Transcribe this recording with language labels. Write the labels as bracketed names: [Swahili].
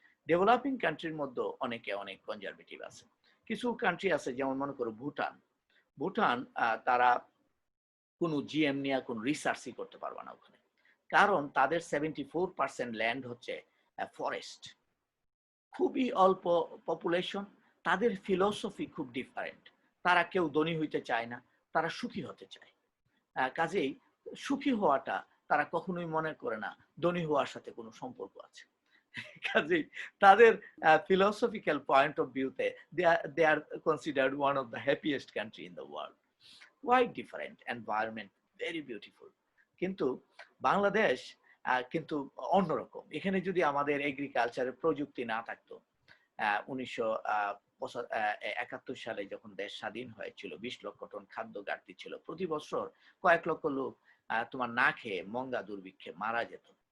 [Bangla] Developing কান্ট্রির মধ্যে অনেকে অনেক কনজারভেটিভ আছে, কিছু কান্ট্রি আছে যেমন মনে করো ভুটান, ভুটান তারা কোনো জিএম নিয়ে কোনো রিসার্চই করতে পারবে না ওখানে, কারণ তাদের 74% ল্যান্ড হচ্ছে ফরেস্ট, খুবই অল্প পপুলেশন, তাদের ফিলোসফি খুব ডিফারেন্ট, তারা কেউ ধনী হইতে চায় না, তারা সুখী হতে চায়। কাজেই সুখী হওয়াটা তারা কখনোই মনে করে না ধনী হওয়ার সাথে কোনো সম্পর্ক আছে। কাজেই তাদের ফিলোসফিক্যাল পয়েন্ট অফ ভিউতে [English] they are considered one of the happiest country in the world. Quite different environment, very beautiful. [Bangla] কিন্তু বাংলাদেশ কিন্তু অন্যরকম। এখানে যদি আমাদের এগ্রিকালচারের প্রযুক্তি না থাকতো, 1971 সালে যখন দেশ স্বাধীন হয়েছিল 20 লক্ষ টন খাদ্য ঘাটতি ছিল, প্রতি বছর কয়েক লক্ষ লোক তোমার না খেয়ে মঙ্গা দুর্ভিক্ষে মারা যেত।